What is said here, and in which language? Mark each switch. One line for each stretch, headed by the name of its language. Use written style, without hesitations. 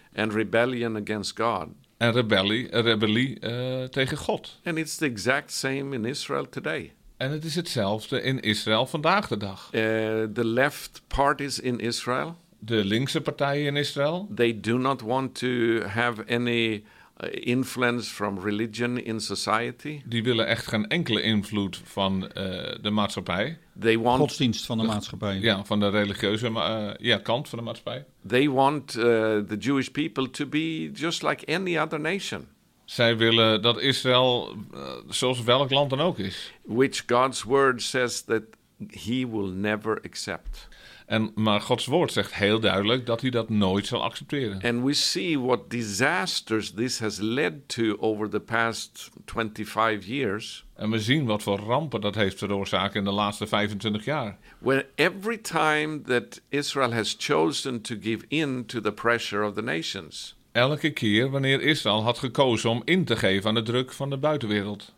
English: And rebellion against God.
Dutch: En rebellie tegen God.
English: And it's the exact same in Israel today.
Dutch: En het is hetzelfde in Israël vandaag de dag.
English: The left parties in Israel.
Dutch: De linkse partijen in Israël.
English: They do not want to have any influence from religion in society.
Dutch: Die willen echt geen enkele invloed van de maatschappij.
English: They want
Dutch: godsdienst van de maatschappij. Ja, van de religieuze kant van de maatschappij.
English: They want the Jewish people to be just like any other nation.
Dutch: Zij willen dat Israël zoals welk land dan ook is.
English: Which God's word says that he will never accept.
Dutch: Maar Gods woord zegt heel duidelijk dat hij dat nooit zal accepteren.
English: And we see what disasters this has led to over the past 25 years.
Dutch: En we zien wat voor rampen dat heeft veroorzaakt in de laatste 25 jaar.
English: Where every time that Israel has chosen to give in to the pressure of the nations.
Dutch: Elke keer wanneer Israël had gekozen om in te geven aan de druk van de buitenwereld.